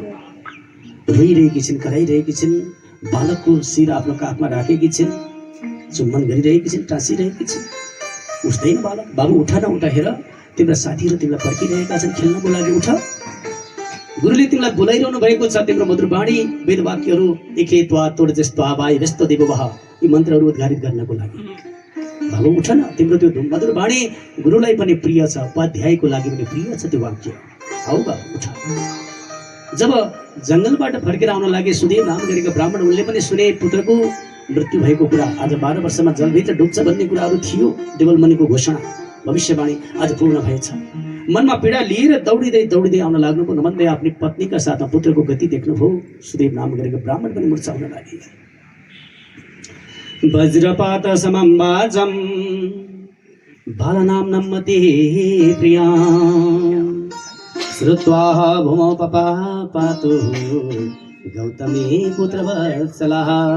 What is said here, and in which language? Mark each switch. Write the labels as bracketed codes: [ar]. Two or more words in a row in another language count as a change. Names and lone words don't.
[ne] रोइरहेकी छिन्, कराइरहेकी छिन्, बालकको शिर आफ्नो काखमा राखेकी छिन्, चुम्बन गरिरहेकी छिन्, टाँसिरहेकी छिन्। उठ्दैन बालक। बाबु उठ न, उठ, हेर तिम्रा साथीहरू तिमीलाई पर्खिरहेका छन् खेल्नको लागि, उठ। गुरुले तिमीलाई बोलाइरहनु भएको छ। तिम्रो मधुरवाणी वेदवाक्यहरू एके त्वा तोड जस्तो आवाज व्यस्त देववाह यी मन्त्रहरू उद्घारित गर्नको लागि। बाबु उठ न, तिम्रो त्यो मधुरवाणी गुरुलाई पनि प्रिय छ, उपाध्यायको लागि पनि प्रिय छ त्यो वाक्य। आऊ बाबु उठ। जब जङ्गलबाट फर्केर आउन लागे सुदेव नाम गरेको ब्राह्मण, उनले पनि सुने पुत्रको मृत्यु भएको कुरा। आज 12 वर्षमा जलभित्र डुब्छ भन्ने कुराहरू थियो। देवलमणिको घोषणा भविष्यवाणी आज पूर्ण भएछ। मनमा पीडा लिएर दौडिँदै आउन लाग्नुभयो। नमन्दै आफ्नी पत्नीका साथमा पुत्रको गति देख्नुभयो। सुदेव नाम गरेको ब्राह्मण पनि मुर्छाउन लागे। [sa] वज्रपात समं वाजं बालनां नम्मते प्रिया श्रुत्वा भूमौ पपापातु गौतमी पुत्रवत्सलः।